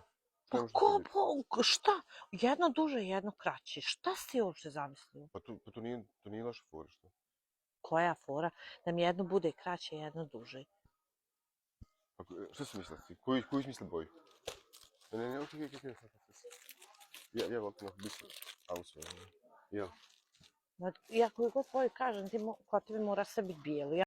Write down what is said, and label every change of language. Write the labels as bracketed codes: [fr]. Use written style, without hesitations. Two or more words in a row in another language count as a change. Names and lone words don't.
[bs] Pa šta? Jedno duže, jedno kraće. Šta si ti uopšte zamislio? Pa to nije loša fora, što? Koja fora? Da mi jedno bude kraće, jedno duže. Što si mislila ti? Koju si mislila boju? Ne, okej. Ja volim [de] noch bisschen auswählen. [bs] Ja. Ja koju god tvoju kažem, kod tebe mora sve biti bijelo.